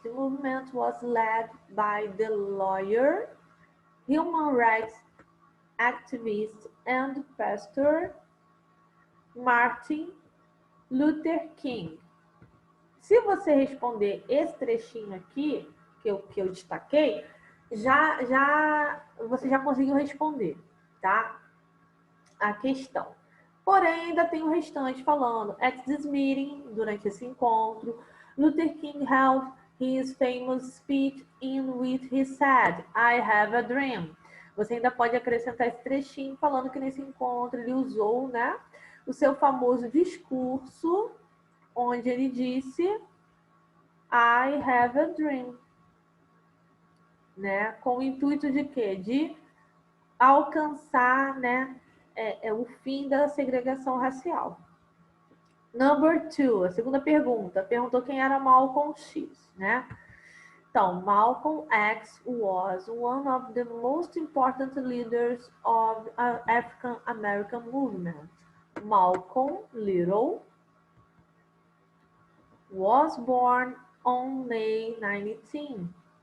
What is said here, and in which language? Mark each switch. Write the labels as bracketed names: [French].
[English] The movement was led by the lawyer, human rights activist, and pastor Martin Luther King. [Portuguese] Se você responder esse trechinho aqui, que eu destaquei, você já conseguiu responder, tá? A questão. Porém, ainda tem o restante falando. [English] At this meeting, [Portuguese] durante esse encontro, [English] Luther King held his famous speech in which he said, I have a dream. [Portuguese] Você ainda pode acrescentar esse trechinho falando que nesse encontro ele usou, o seu famoso discurso, onde ele disse [English] I have a dream. [Portuguese] Com o intuito de quê? De alcançar, o fim da segregação racial. [English] Number 2, [Portuguese] a segunda pergunta. Perguntou quem era Malcolm X, [English] Então, Malcolm X was one of the most important leaders of the African American movement. Malcolm Little was born on May 19.